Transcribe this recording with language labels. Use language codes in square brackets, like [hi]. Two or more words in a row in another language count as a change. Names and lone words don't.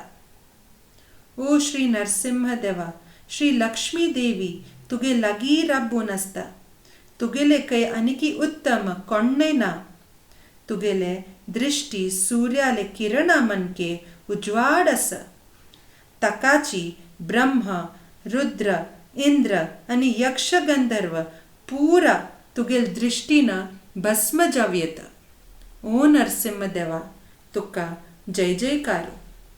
[kok] ओ श्री नरसिंह देवा, श्री लक्ष्मी देवी तुगे लगी रब्बून असता तुगेले कै अनिकी उत्तम कोण्णे ना तुगेले दृष्टी सूर्याले किरणा मनके उज्वाड अस तकाची ब्रह्म रुद्र इंद्र आणि यक्ष गंधर्व पूरा तुगेल दृष्टीन भस्म जावयेत। ओ नरसिंह देवा तुका जय जयकारो।